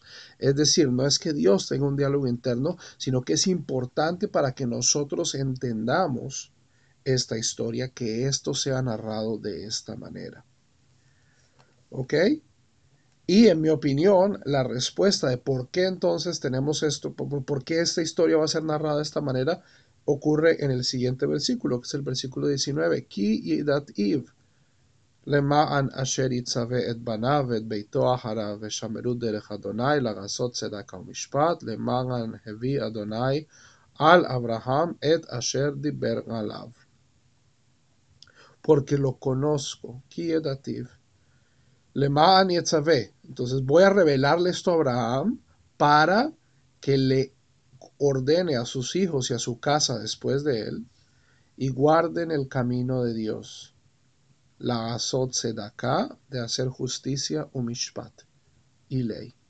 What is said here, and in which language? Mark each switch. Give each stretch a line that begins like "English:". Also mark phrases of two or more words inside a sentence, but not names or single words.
Spanish: Es decir, no es que Dios tenga un diálogo interno, sino que es importante para que nosotros entendamos esta historia, que esto sea narrado de esta manera. ¿Ok? Y en mi opinión, la respuesta de por qué entonces tenemos esto, por qué esta historia va a ser narrada de esta manera, ocurre en el siguiente versículo, que es el versículo 19.
Hebrew: כי ידעתיו, למען אשר יצווה את בניו ואת ביתו אחריו ושמרו דרך אדוני לעשות צדקה ומשפט, למען הביא אדוני על אברהם את אשר דיבר עליו.
Spanish: Porque lo conozco,
Hebrew: כי ידעתיו. למען יצווה.
Spanish: Entonces voy a revelarle esto a Abraham para que le ordene a sus hijos y a su casa después de él y guarden el camino de Dios.
Hebrew: לעשות צדקה,
Spanish: de hacer justicia, umishpat, y ley.